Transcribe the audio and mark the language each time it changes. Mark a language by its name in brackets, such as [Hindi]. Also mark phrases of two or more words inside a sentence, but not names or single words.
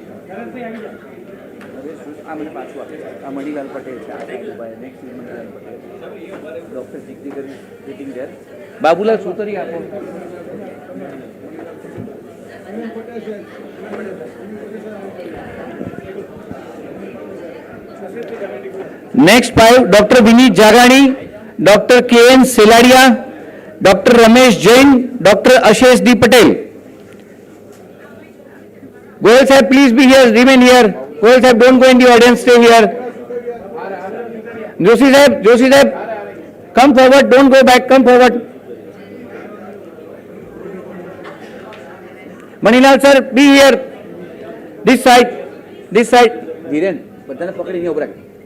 [English] Manilal Patel, next is Manilal Patel. Dr. Jigdekar is sitting there. Babulal Sutaria. Next 5, Dr. Vineet Jagani, Dr. K.N. Selaria, Dr. Ramesh Jain, Dr. Ashish D. Patel. Goyal sahib, please be here, remain here. Goyal sahib, don't go in the audience, stay here. Joshi sahib, come forward, don't go back, come forward. Manilal sir, be here. This side. Dhiren, [Gujarati] બધાને પકડીને ઉભા રાખ.